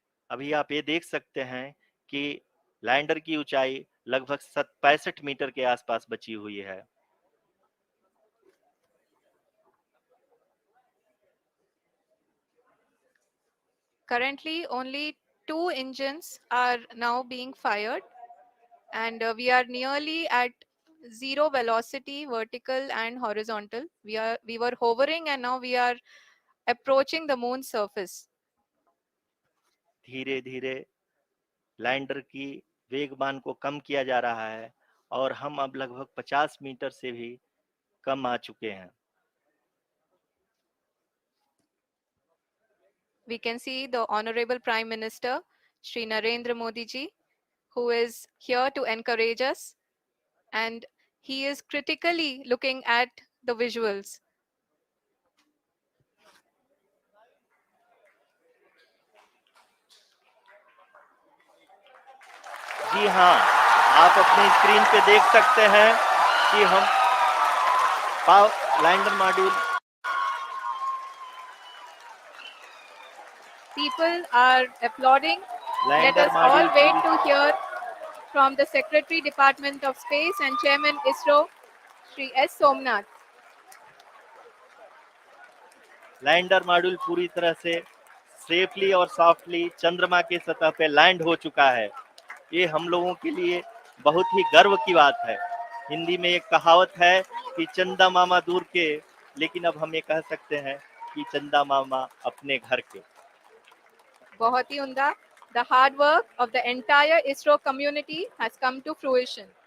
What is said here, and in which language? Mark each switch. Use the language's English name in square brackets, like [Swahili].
[Hindi] अभी आप ये देख सकते हैं कि लैंडर की ऊंचाई लगभग 65 मीटर के आसपास बची हुई है। [English] Currently, only 2 engines are now being fired, and we are nearly at zero velocity, vertical and horizontal. We were hovering, and now we are approaching the moon's surface. [Hindi] धीरे धीरे लैंडर की वेगमान को कम किया जा रहा है और हम अब लगभग 50 मीटर से भी कम आ चुके हैं। [English] We can see the Honorable Prime Minister, Shri Narendra Modi ji, who is here to encourage us, and he is critically looking at the visuals. [Hindi] जी हाँ, आप अपनी स्क्रीन पे देख सकते हैं कि हम lander module [English] People are applauding. Let [Hindi] lander [English] us all [Hindi] module [English] wait to hear from the Secretary Department of Space and Chairman ISRO, Shri S. Somnath. [Hindi] Lander module पूरी तरह से सेफली और सॉफ्टली चंद्रमा के सतह पे लैंड हो चुका है। ये हम लोगों के लिए बहुत ही गर्व की बात है। हिंदी में एक कहावत है कि चंदा मामा दूर के, लेकिन अब हम ये कह सकते हैं कि चंदा मामा अपने घर के। बहुत ही उम्दा. [English] The hard work of the entire ISRO community has come to fruition.